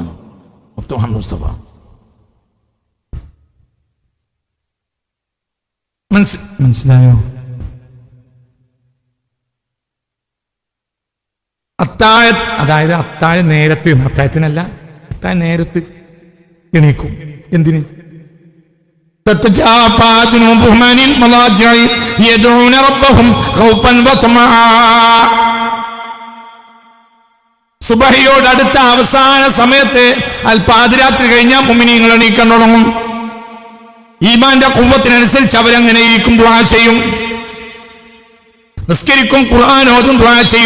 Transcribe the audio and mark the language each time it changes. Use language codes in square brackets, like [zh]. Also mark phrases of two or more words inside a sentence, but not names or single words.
[ml] മുഹമ്മദ് മുസ്തഫ മനസ്സിലായോ? അതായത് അത്താഴ നേരത്ത്, അത്താഴത്തിനല്ല, അത്താഴ നേരത്ത് എണീക്കും. എന്തിന്? [ar] تتجافى جنوبهم عن المضاجع يدعون ربهم خوفا وطمعا. [ml] സുബഹിയോട് അടുത്ത അവസാന സമയത്ത് പാതിരാത്രി കഴിഞ്ഞാൽ മുഅ്മിനീങ്ങൾ എണീക്കാൻ തുടങ്ങും. ഈമാന്റെ ഖുവ്വത്തിനനുസരിച്ച് അവരങ്ങനെ ഇരിക്കും, ദുആ ചെയ്യും, നിസ്കരിക്കും, ഖുർആൻ ഓതും, ദുആ ചെയ്യും.